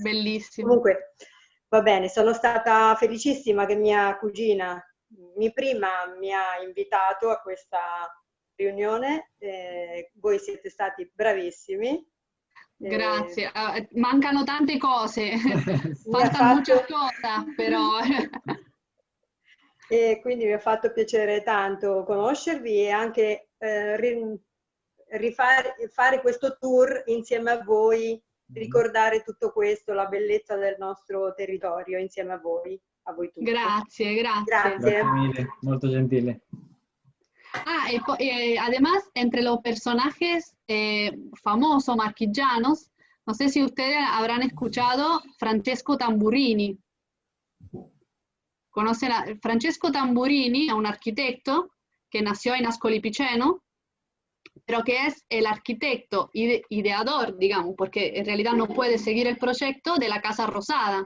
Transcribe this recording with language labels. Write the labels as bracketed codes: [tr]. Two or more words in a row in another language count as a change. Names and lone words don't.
[it] Bellissimo. Comunque, va bene, sono stata felicissima che mia cugina, mi ha invitato a questa riunione, voi siete stati bravissimi. Grazie, mancano tante cose, [es] faltan muchas cosas, [it] però... E quindi mi ha fatto piacere tanto conoscervi e anche fare questo tour insieme a voi, ricordare tutto questo, la bellezza del nostro territorio insieme a voi tutti. Grazie. Grazie mille, molto gentile. [es] Además, entre los personajes famosos marquigianos, no sé si ustedes habrán escuchado Francesco Tamburini. ¿Conocen a Francesco Tamburini? Es un arquitecto que nació en Ascoli Piceno, pero que es el arquitecto ideador, digamos, porque en realidad no puede seguir el proyecto de la Casa Rosada.